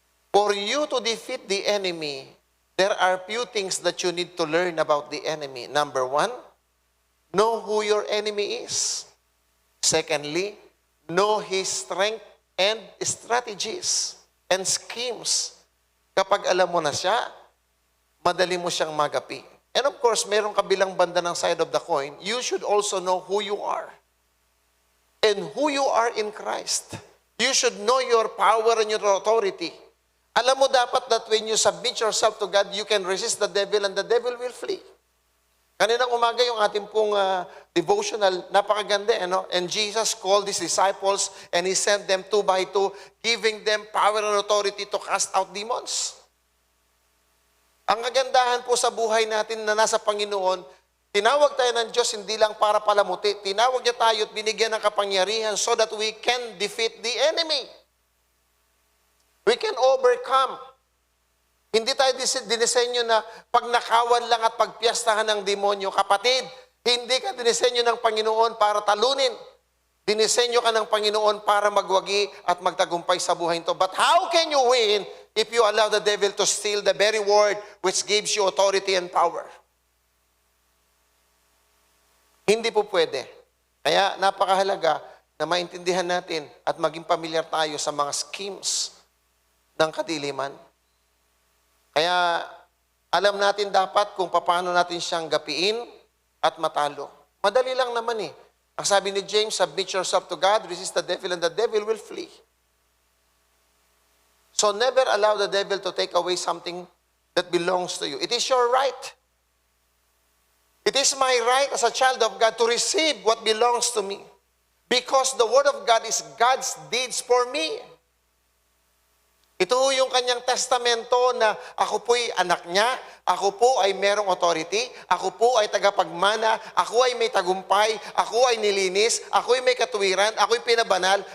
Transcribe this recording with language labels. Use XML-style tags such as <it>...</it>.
<en>For you to defeat the enemy, there are few things that you need to learn about the enemy. Number one, know who your enemy is. Secondly, know his strength and strategies and schemes.</en> <tl>Kapag alam mo na siya, madali mo siyang magapi.</tl> <en>And of course,</en> <tl>merong kabilang banda ng</tl> <en>side of the coin, you should also know who you are. And who you are in Christ. You should know your power and your authority.</en> <tl>Alam mo dapat</tl> <en>that when you submit yourself to God, you can resist the devil and the devil will flee.</en> <tl>Kaninang umaga yung ating pong devotional, napakaganda,</tl> <en>And Jesus called his disciples and he sent them 2 by 2, giving them power and authority to cast out demons.</en> <tl>Ang kagandahan po sa buhay natin na nasa Panginoon, tinawag tayo ng Diyos hindi lang para palamuti. Tinawag niya tayo at binigyan ng kapangyarihan</tl> <en>so that we can defeat the enemy. We can overcome.</en> <tl>Hindi tayo dinisenyo na pagnakawan lang at pagpiyastahan ng demonyo. Kapatid, hindi ka dinisenyo ng Panginoon para talunin. Dinisenyo ka ng Panginoon para magwagi at magtagumpay sa buhay nito.</tl> <en>But how can you win if you allow the devil to steal the very word which gives you authority and power?</en> <tl>Hindi po pwede. Kaya napakahalaga na maintindihan natin at maging pamilyar tayo sa mga schemes ng kadiliman. Kaya alam natin dapat kung paano natin siyang gapiin at matalo. Madali lang naman Ang sabi ni James,</tl> <en>submit yourself to God, resist the devil, and the devil will flee. So never allow the devil to take away something that belongs to you. It is your right. It is my right as a child of God to receive what belongs to me. Because the Word of God is God's deeds for me.</en> <tl>Ito yung kanyang testamento na ako po'y anak niya, ako po ay merong authority, ako po ay tagapagmana, ako ay may tagumpay, ako ay nilinis, ako ay may katuwiran, ako ay pinabanal.</tl>